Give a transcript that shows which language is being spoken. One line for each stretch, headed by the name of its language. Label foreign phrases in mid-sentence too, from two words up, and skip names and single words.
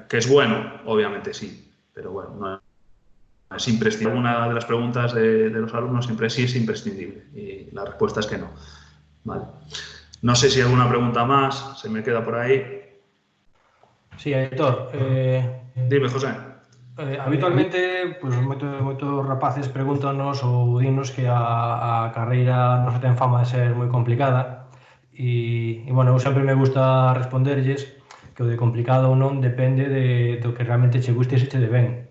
Spanish: Que es bueno, obviamente sí, pero bueno, no es imprescindible. Una de las preguntas de los alumnos siempre sí es imprescindible y la respuesta es que no. Vale. No sé si hay alguna pregunta más, se me queda por ahí. Sí, Aitor. Dime, José.
Galician: Habitualmente, pues moitos rapaces pregúntanos ou dinos que a carreira non se ten fama de ser moi complicada e bueno, eu sempre me gusta responderlles que o de complicado ou non depende do que realmente che guste e se che de ben.